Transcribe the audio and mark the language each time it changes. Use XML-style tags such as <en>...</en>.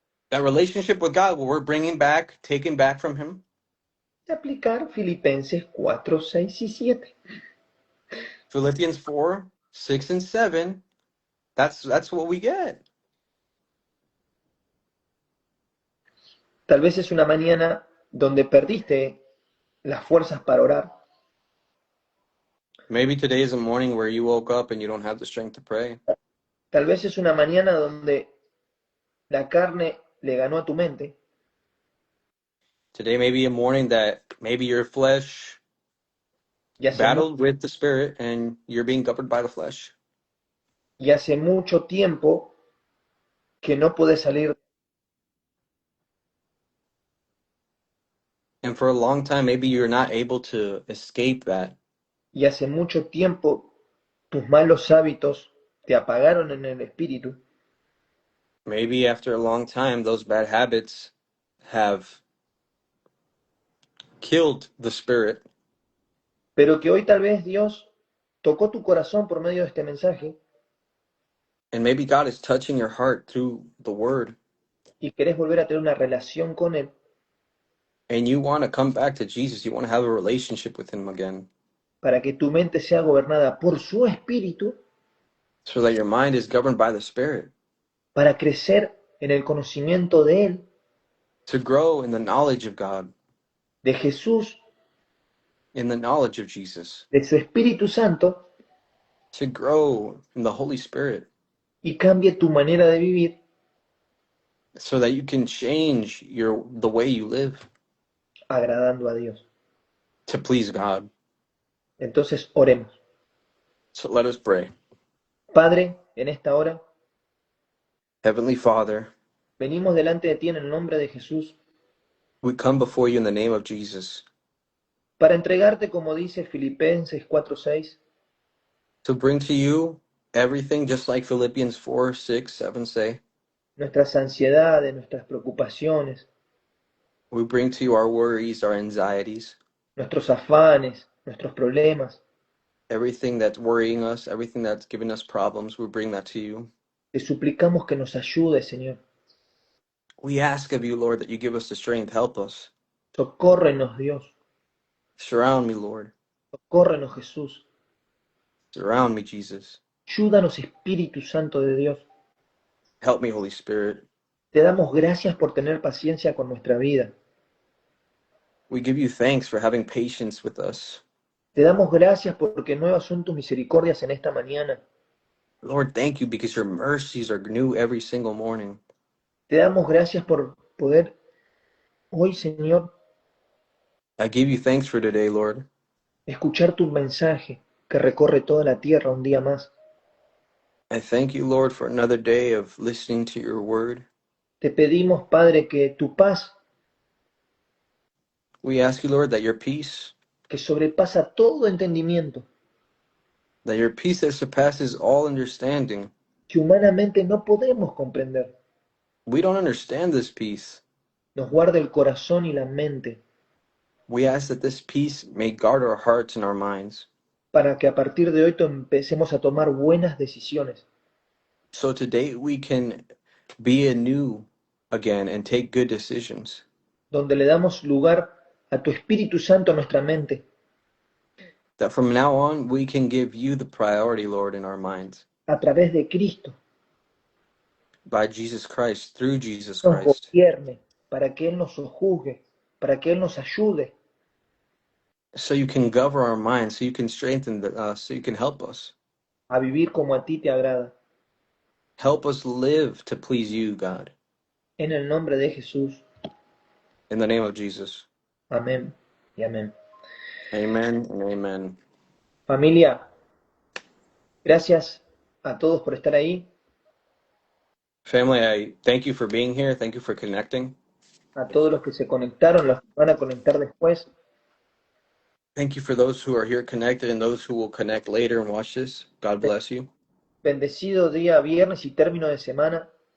<en>That relationship with God, where we're bringing back, taking back from Him,</en> <es>es aplicar Filipenses 4, 6 y 7.</es> <en>Philippians 4, 6, and 7, that's what we get.</en> <es>Tal vez es una mañana donde perdiste las fuerzas para orar.</es> <en>Maybe today is a morning where you woke up and you don't have the strength to pray.</en> <es>Tal vez es una mañana donde la carne le ganó a tu mente.</es> <en>Today may be a morning that maybe your flesh</en> <es>Y hace,</es> <en>battled with the Spirit and you're being governed by the flesh.</en> <es>y hace mucho tiempo que no puedes salir.</es> <en>And for a long time, maybe you're not able to escape that.</en> <es>Y hace mucho tiempo tus malos hábitos te apagaron en el espíritu.</es> <en>Maybe after a long time, those bad habits have killed the Spirit.</en> <es>Pero que hoy tal vez Dios tocó tu corazón por medio de este mensaje</es> <en>And maybe God is touching your heart through the Word.</en> <es>y querés volver a tener una relación con Él.</es> <en>And you want to come back to Jesus. You want to have a relationship with Him again.</en> <es>Para que tu mente sea gobernada por su espíritu,</es> <en>So that your mind is governed by the Spirit.</en> <es>para crecer en el conocimiento de Él,</es> <en>To grow in the knowledge of God.</en> <es>de Jesús,</es> <en>In the knowledge of Jesus.</en> <es>de su Espíritu Santo,</es> <en>To grow in the Holy Spirit.</en> <es>y cambie tu manera de vivir,</es> <en>So that you can change the way you live.</en> <es>agradando a Dios.</es> <en>To please God.</en> <es>Entonces oremos.</es> <en>So let us pray.</en> <es>Padre, en esta hora,</es> <en>Heavenly Father,</en> <es>venimos delante de ti en el nombre de Jesús</es> <en>we come before you in the name of Jesus</en> <es>para entregarte, como dice Filipenses 4:6,</es> <en>to bring to you Everything, just like Philippians 4, 6, 7 say,</en> <es>nuestras ansiedades, nuestras preocupaciones,</es> <en>we bring to you our worries, our anxieties,</en> <es>nuestros afanes, nuestros problemas.</es> <en>everything that's worrying us, everything that's giving us problems, we bring that to you.</en> <es>Te suplicamos que nos ayudes, Señor.</es> <en>We ask of you, Lord, that you give us the strength. Help us.</en> <es>Socórrenos, Dios.</es> <en>Surround me, Lord.</en> <es>Socórrenos, Jesús.</es> <en>Surround me, Jesus.</en> <es>Ayúdanos, Espíritu Santo de Dios.</es> <en>Help me, Holy Spirit.</en> <es>Te damos gracias por tener paciencia con nuestra vida.</es> <en>We give you thanks for having patience with us.</en> <es>Te damos gracias porque nuevas son tus misericordias en esta mañana.</es> <en>Lord, thank you because your mercies are new every single morning.</en> <es>Te damos gracias por poder hoy, Señor,</es> <en>I give you thanks for today, Lord.</en> <es>escuchar tu mensaje que recorre toda la tierra un día más.</es> <en>I thank you, Lord, for another day of listening to your word.</en> <es>Te pedimos, Padre, que tu paz,</es> <en>We ask you, Lord, that your peace</en> <es>que sobrepasa todo entendimiento,</es> <en>that surpasses all understanding.</en> <es>que humanamente no podemos comprender,</es> <en>We don't understand this peace.</en> <es>nos guarde el corazón y la mente,</es> <en>We ask that this peace may guard our hearts and our minds.</en> <es>para que a partir de hoy empecemos a tomar buenas decisiones,</es> <en>So today we can be anew again and take good decisions.</en> <es>donde le damos lugar a tu Espíritu Santo en nuestra mente,</es> <en>That from now on we can give you the priority, Lord, in our minds.</en> <es>a través de Cristo,</es> <en>By Jesus Christ, through Jesus</en> <es>nos</es> <en>Christ.</en> <es>gobierne, para que Él nos sojuzgue, para que Él nos ayude,</es> <en>So you can govern our minds, so you can strengthen us, so you can help us.</en> <es>a vivir como a ti te agrada.</es> <en>Help us live to please you, God.</en> <es>En el nombre de Jesús.</es> <en>In the name of Jesus.</en> <es>Amén y amén.</es> <en>Amen and amen.</en> <es>Familia, gracias a todos por estar ahí,</es> <en>Family, I thank you for being here. Thank you for connecting.</en> <es>a todos los que se conectaron, los que van a conectar después.</es> <en>Thank you for those who are here connected and those who will connect later and watch this. God bless you.</en> <es>Bendecido día viernes y término de semana.</es>